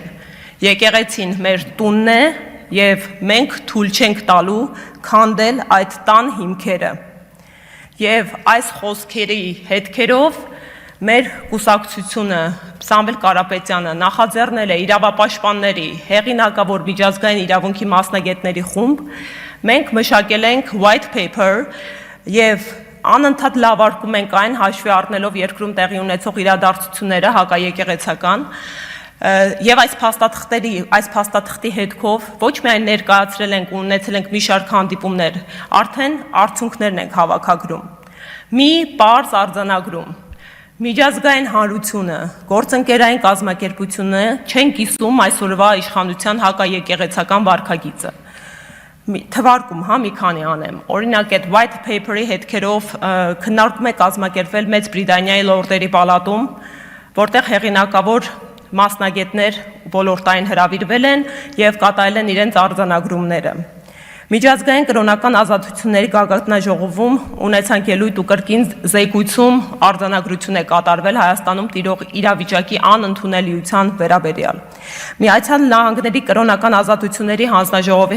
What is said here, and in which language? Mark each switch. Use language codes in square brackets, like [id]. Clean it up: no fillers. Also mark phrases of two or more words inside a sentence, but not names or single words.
[hy] եկեղեցին մեր տունն է եւ մենք թույլ չենք տալու քանդել այդ տան հիմքերը։ Եվ այս խոսքերի հետքերով մեր կուսակցությունը Սամվել Կարապետյանը նախաձեռնել է իրավապաշտպանների հեղինակավոր միջազգային իրավունքի մասնագետների խումբ, մենք մշակել ենք [en] white paper [hy] եւ անընդհատ լավարկում ենք այն հաշվի առնելով երկրում տեղի ունեցող իրադարձությունները հակաեկեղեցական եւ այս փաստաթղթի հետքով ոչ միայն ներկայացրել ենք ու ունեցել ենք մի շարք հանդիպումներ, արդեն արդյունքներն ենք հավաքագրում։ Մի պարզ արձանագրում. միջազգային հանրությունը, գործընկերային կազմակերպությունը չեն կիսում այսօրվա իշխանության հակաեկեղեցական վարքագիծը։ Թվարկում, մի քանի անեմ։ Օրինակ այդ [en] white paper- [hy] ի հետքերով քննարկում է կազմակերպվել Մեծ Բրիտանիայի լորդերի պալատում, որտեղ հեղինակավոր մասնագետներ ոլորտային հրավիրվել են եւ կատարել են իրենց արձանագրումները։ Միջազգային կրոնական ազատությունների գագաթնաժողովում ունեցանք ելույթ ու կրկին զեկույցում արձանագրություն է կատարվել Հայաստանում տիրող իրավիճակի անընդունելիության վերաբերյալ։ Միացյալ Նահանգների կրոնական ազատությունների հանձնաժողովի